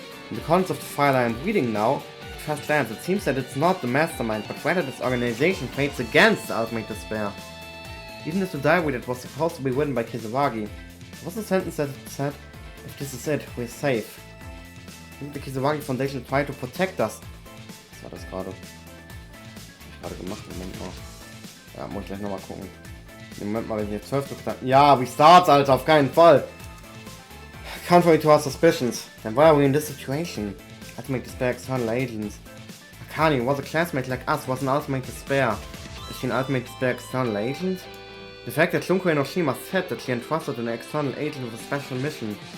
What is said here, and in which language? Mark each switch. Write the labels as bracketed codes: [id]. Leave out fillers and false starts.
[en] In the contents of the file I am reading now, at first glance it seems that it's not the mastermind, but rather this organization fights against the Ultimate Despair. Even if the diary that was supposed to be written by Kisawagi, there was a sentence that said, "If this is it, we're safe." Didn't the Kisawagi Foundation try to protect us? [de] Was war das gerade? Hab ich gerade gemacht, Moment mal. Ja, muss ich gleich nochmal gucken. Moment mal, wenn ich hier 12 Knacken. Ja, restarts, Alter, auf keinen Fall. [en] Contrary to our suspicions, then why are we in this situation? Ultimate Despair External Agents. Akane was a classmate like us, was an Ultimate Despair. Is she an Ultimate Despair External Agent? The fact that Junko Enoshima said that she entrusted an external agent with a special mission.